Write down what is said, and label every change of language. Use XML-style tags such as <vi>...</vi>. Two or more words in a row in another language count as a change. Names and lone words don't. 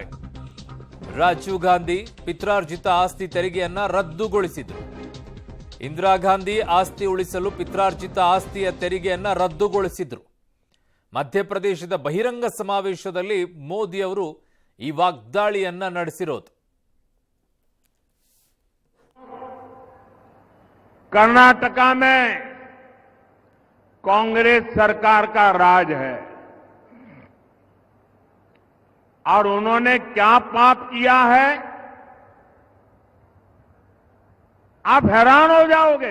<kn>ರಾಜೀವ್ ಗಾಂಧಿ ಪಿತ್ರಾರ್ಜಿತ ಆಸ್ತಿ ತೆರಿಗೆಯನ್ನ ರದ್ದುಗೊಳಿಸಿದ್ರು. ಇಂದಿರಾ ಗಾಂಧಿ ಆಸ್ತಿ ಉಳಿಸಲು ಪಿತ್ರಾರ್ಜಿತ ಆಸ್ತಿಯ ತೆರಿಗೆಯನ್ನ ರದ್ದುಗೊಳಿಸಿದ್ರು. ಮಧ್ಯಪ್ರದೇಶದ ಬಹಿರಂಗ ಸಮಾವೇಶದಲ್ಲಿ ಮೋದಿ ಅವರು ಈ ವಾಗ್ದಾಳಿಯನ್ನ ನಡೆಸಿರೋದು.</kn> <hi>कर्नाटका में कांग्रेस सरकार का राज है और उन्होंने क्या पाप किया है, आप हैरान हो जाओगे.</hi>